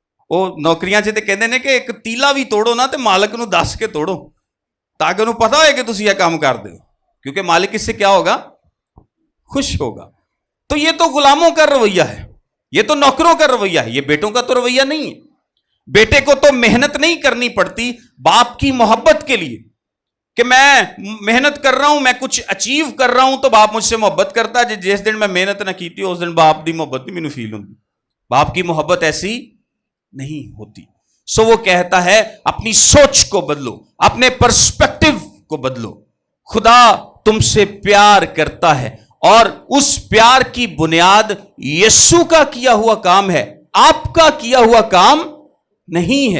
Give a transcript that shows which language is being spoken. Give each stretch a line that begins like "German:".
Urdu: وہ نوکریاں سے کہتے ہیں کہ ایک تیلا بھی توڑو نا تو
Punjabi: مالک نو دس کے توڑو, تاکہ انہوں پتا ہوئے کہ تسی یہ کام کر دو,
Urdu: کیونکہ مالک اس سے کیا ہوگا؟ خوش ہوگا. تو یہ تو غلاموں کا رویہ ہے, یہ تو نوکروں کا رویہ ہے, یہ بیٹوں کا تو رویہ نہیں ہے. بیٹے کو تو محنت نہیں کرنی پڑتی باپ کی محبت کے لیے, کہ میں محنت کر رہا ہوں, میں کچھ اچیو کر رہا ہوں تو باپ مجھ سے محبت کرتا ہے.
Punjabi: جس دن میں محنت نہ کیتی اس دن باپ دی محبت نہیں مینوں فیل ہوتی.
Urdu: باپ کی محبت ایسی نہیں ہوتی. سو وہ کہتا ہے اپنی سوچ کو بدلو, اپنے پرسپیکٹو کو بدلو. خدا تم سے پیار کرتا ہے, اور اس پیار کی بنیاد یسوع کا کیا ہوا کام ہے, آپ کا کیا ہوا کام نہیں ہے.